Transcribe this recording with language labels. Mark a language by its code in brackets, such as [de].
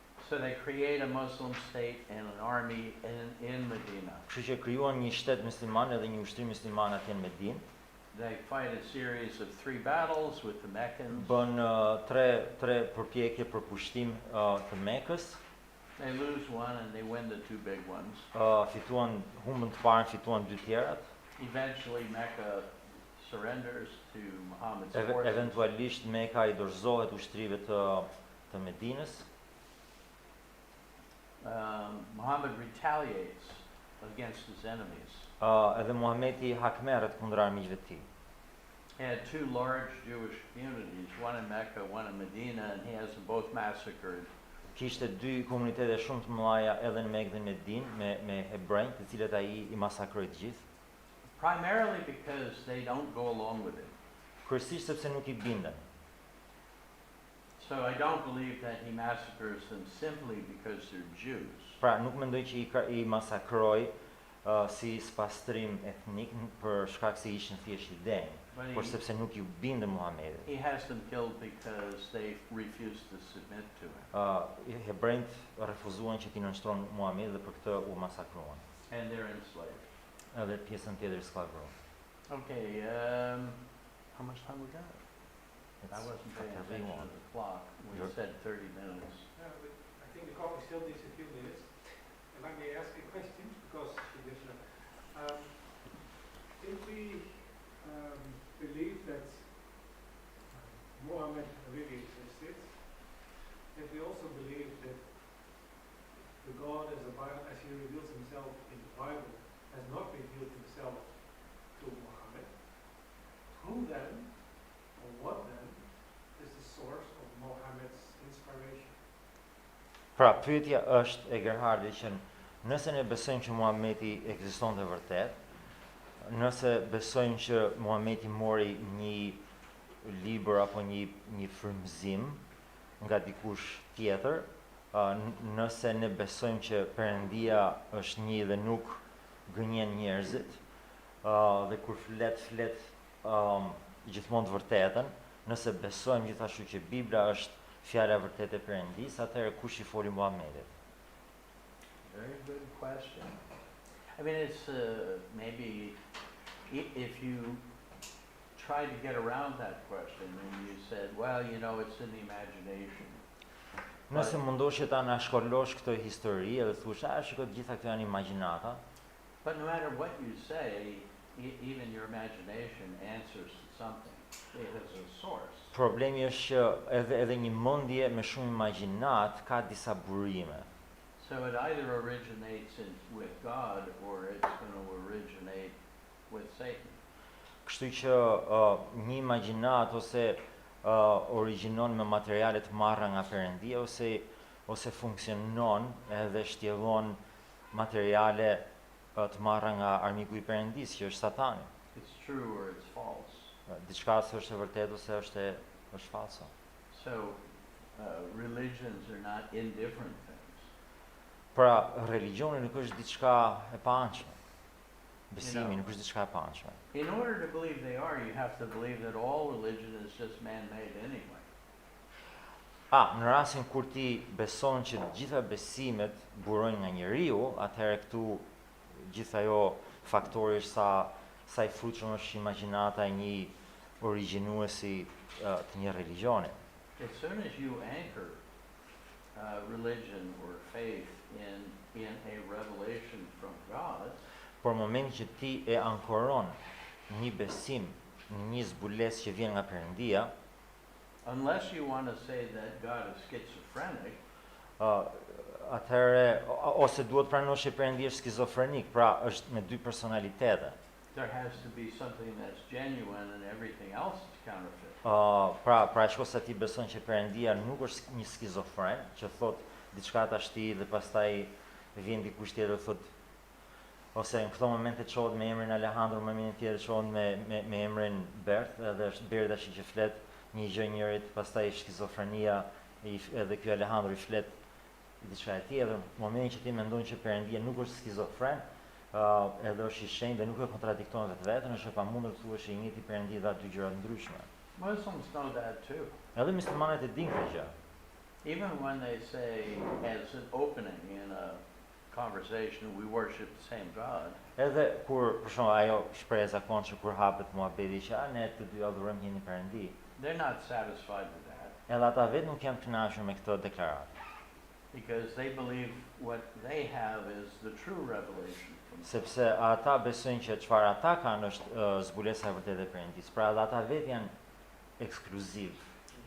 [en] So they create a Muslim state and an army in Medina. [sq] Kështu që krijuan një shtet musliman edhe një ushtri musliman atje në Medinë. [en] They fight a series of 3 battles with the Meccans. [sq] Bën tre përpjekje për pushtim të Mekës. [en] They lose one and they win the 2 big ones. [sq] Fituan humbën të parën, fituan 2 tjerat. [en] Eventually Mecca surrenders to Muhammad's forces. [sq] Eventualisht Meka I dorëzohet ushtrive të Medinës. [en] Muhammad retaliates against his enemies. [sq] Edhe Muhameti hakmerret kundër armiqve të tij. [en] He had 2 large Jewish communities, one in Mecca, one in Medina, and he has them both massacred. [sq] Kishte 2 komunitete shumë të mëdha edhe në Mekë dhe në Medinë me hebrejt, të cilët ai I masakroi të gjithë. [en] Primarily because they don't go along with it. [sq] Kryesisht sepse nuk I bindën. [en] So I don't believe that he massacres them simply because they're Jews. [sq] Pra, nuk mendoj që I masakroi si spastrim etnik për shkak se ishin thjesht I denj, por sepse nuk Ju bindën Muhamedit. [en] He has them killed because they refused to submit to him. [sq] Hebrejt refuzuan që t'i nënshtrohen Muhamedit dhe për këtë u masakruan. [en] And they're enslaved. [sq] Edhe pjesën tjetër sklavëruan. [en] Okay, how much time we got? I wasn't paying attention to the clock. We said 30 minutes. But I think the coffee still needs a few minutes. And I may ask a question, because she lives now. If we believe that Muhammad really existed, if we also believe that the God as he reveals himself in the Bible has not revealed himself to Muhammad, who then, or what then, is the source of Muhammad's inspiration? [sq] Pra, pyetja është e Gerhardit që nëse ne besojmë që Muhameti ekzistonte vërtet, nëse besojmë që Muhameti mori një libër apo një frymëzim nga dikush tjetër, nëse ne besojmë që Perëndia është një dhe nuk gënjen njerëzit, dhe kur flet gjithmonë të vërtetën, nëse besojmë gjithashtu që Bibla është fjala e vërtetë e Perëndisë, atëherë kush I foli Muhamedit? [en] Very good question. I mean, it's maybe if you tried to get around that question and you said, well, you know, it's in the imagination. [sq] Nëse mundosh që ta na shkollosh këtë histori edhe thush, shikoj të gjitha këto janë imagjinata. [en] But no matter what you say, even your imagination answers to something. It has a source. [sq] Problemi është që edhe një mendje me shumë imagjinat ka disa burime. [en] So it either originates with God or it's going to originate with Satan. [sq] Kështu që një imagjinat ose origjinon me materiale të marra nga Perëndia ose funksionon edhe shtjellon materiale të marra nga armiku I Perëndisë, që është Satani. [en] It's true or it's false. [sq] Diçka është e vërtetë ose është falso. [en] So religions are not indifferent things. [sq] Pra, religioni nuk është diçka e paançme. Besimi nuk është diçka e paançme. [en] In order to believe they are, you have to believe that all religion is just man-made anyway. [sq] Në rastin kur ti beson që të gjitha besimet burojnë nga njeriu, atëherë këtu gjithë ajo faktori është sa I frutshëm është imagjinata e një origjinuesi të një religioni. [en] As soon as you anchor religion or faith in a revelation from God, [sq] por moment që ti e ankoron një besim në një zbulesë që vjen nga Perëndia, [en] unless you want to say that God is schizophrenic, [sq] atëherë ose duhet pranosh që Perëndia është skizofrenik, pra është me dy personalitete. [en] There has to be something that's genuine and everything else is counterfeit. [sq] Pra shkosa ti beson që Perëndia nuk është një skizofren, që thot diçka tash ti dhe pastaj vjen dikush tjetër thot ose në këto momente çohet me emrin Alejandro, më mirë tjetër çohet me emrin Bert, edhe është Bert tash që flet një gjë njërit, pastaj skizofrenia edhe ky Alejandro i flet diçka e tjetër. Në momentin që ti mendon që Perëndia nuk është skizofren, edhe është i shenjtë dhe nuk e kontradikton vetveten, është e pamundur të thuash që i njëjti Perëndi dha dy gjëra të ndryshme. [en] Muslims know that too. [sq] Edhe muslimanët e dinë këtë gjë. [en] Even when they say, as an opening in a conversation, we worship the same God, [sq] Edhe kur për shembull ajo shprehja e zakonshme kur hapet muhabeti që ne të dy adhurojmë një Perëndi, [en] they're not satisfied with that [sq] edhe ata vetë nuk janë të kënaqur me këtë deklaratë, [en] because they believe what they have is the true revelation from God. [sq] sepse ata besojnë që çfarë ata kanë është zbulesa e vërtetë e Perëndisë. Pra edhe ata vetë janë ekskluziv në